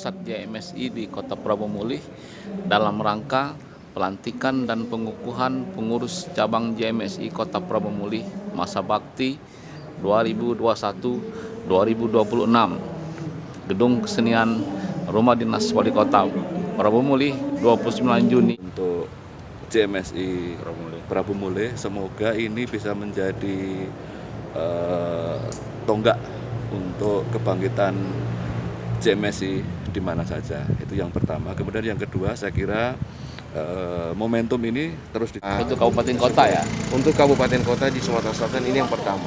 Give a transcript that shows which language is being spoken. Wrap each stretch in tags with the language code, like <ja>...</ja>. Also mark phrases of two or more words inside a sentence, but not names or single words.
<id>JMSI di Kota Prabu Mulih dalam rangka pelantikan dan pengukuhan pengurus cabang JMSI Kota Prabu Mulih masa bakti 2021-2026. Gedung Kesenian Rumah Dinas Wali Kota Prabu Mulih 29 Juni. Untuk JMSI Prabu Mulih, semoga ini bisa menjadi tonggak untuk kebangkitan JMSI di mana saja. Itu yang pertama. Kemudian yang kedua, saya kira momentum ini terus untuk kabupaten kota ya. Untuk kabupaten kota di Sumatera Selatan ini yang pertama.</id>